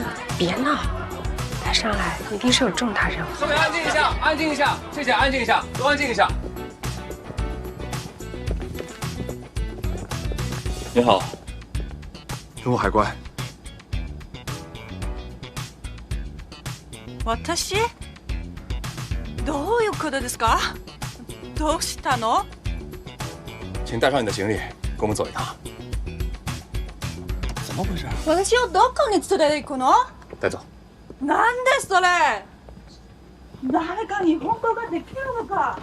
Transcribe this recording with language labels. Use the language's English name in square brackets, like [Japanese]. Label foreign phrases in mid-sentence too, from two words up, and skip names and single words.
[Chinese] 别闹，他上来一定是有重大任务。各位安静一下，安静一下，谢谢，安静一下，都安静一下。你好，中国海关。 [Japanese] 私？どういうことですか？どうしたの？ [Chinese] 请带上你的行李，跟我们走一趟。怎么回事？ [Japanese] 私をどこに連れて行くの？ [Chinese] 带走。 [Japanese] なんでそれ？誰か日本語ができるのか？